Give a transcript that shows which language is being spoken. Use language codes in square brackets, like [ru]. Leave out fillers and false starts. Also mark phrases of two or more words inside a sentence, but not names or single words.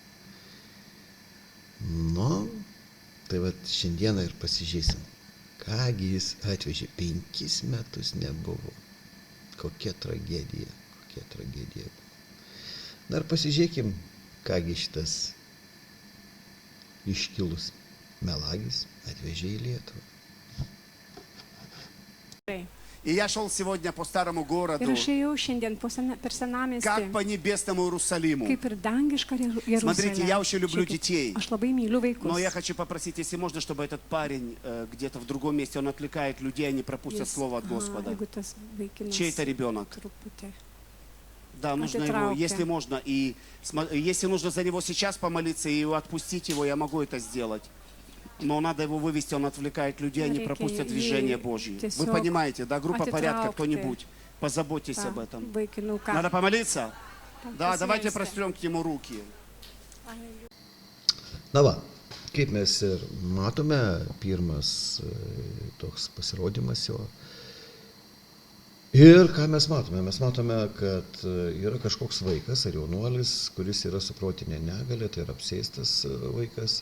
[lt] Tai vat šiandieną ir pasižiūrėsim, kągi jis atvežė. 5 metus nebuvo. Kokia tragedija. Dar pasižiūrėkim, kągi šitas iškilus melagis atvežė į Lietuvą. [ru] И я шел сегодня по старому городу, [lt] Ir aš ėjau šiandien per senamiestį, [ru] как по небесному Иерусалиму. [lt] kaip ir dangišką [ru] Смотрите, я очень люблю [lt] Jeruzalę. [ru] детей. [lt] Aš labai myliu [ru] Но я [lt] vaikus. [ru] хочу попросить, если можно, чтобы этот парень где-то в другом месте, он отвлекает людей, они пропустят слово от Господа. [lt] Jeigu tas vaikinas [ru] Чей это ребенок? [lt] truputį. [ru] Да, нужно его, если можно. И если нужно за него сейчас помолиться и отпустить его, я могу это сделать. Но надо его вывести, он отвлекает людей, они пропустят движение Божье. Вы понимаете, да, группа порядка, кто-нибудь, позаботьтесь об этом. [lt] Vaikinuką. [ru] Надо помолиться? Да, давайте прострем к нему руки. [lt] Na va, kaip mes ir matome, pirmas toks pasirodymas jo. Ir ką mes matome? Mes matome, kad yra kažkoks vaikas ar jaunuolis, kuris yra su protinė negalia, tai yra apsėstas vaikas.